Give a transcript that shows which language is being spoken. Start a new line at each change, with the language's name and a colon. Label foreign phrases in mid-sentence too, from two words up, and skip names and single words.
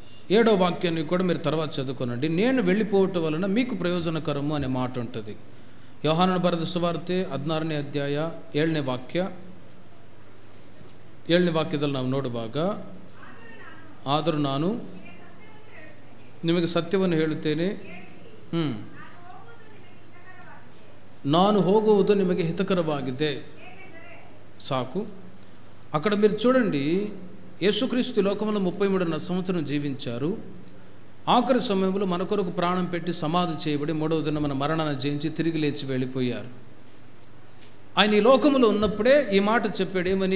Telugu: 7వ వాక్యాన్ని కూడా మీరు తర్వాత చదువుకోనండి. నేను వెళ్ళిపోవటం వలన మీకు ప్రయోజనకరము అనే మాట ఉంటుంది.
Kannada: యోహాను బರೆದ ಸುವಾರ್ತೆ 16ನೇ ಅಧ್ಯಾಯ 7ನೇ ವಾಕ್ಯದಲ್ಲಿ ನಾವು ನೋಡುವಾಗ, ಆದರೂ ನಾನು ನಿಮಗೆ ಸತ್ಯವನ್ನು ಹೇಳುತ್ತೇನೆ, ನಾನು ಹೋಗುವುದು ನಿಮಗೆ ಹಿತಕರವಾಗಿದೆ.
Telugu: సాకు. అక్కడ మీరు చూడండి, యేసుక్రీస్తు లోకంలో 33.5 సంవత్సరం జీవించారు. ఆఖరి సమయంలో మన కొరకు ప్రాణం పెట్టి సమాధి చేయబడి 3వ దినం మన మరణాన్ని జయించి తిరిగి లేచి వెళ్ళిపోయారు. ఆయన ఈ లోకంలో ఉన్నప్పుడే ఈ మాట చెప్పాడు, ఏమని?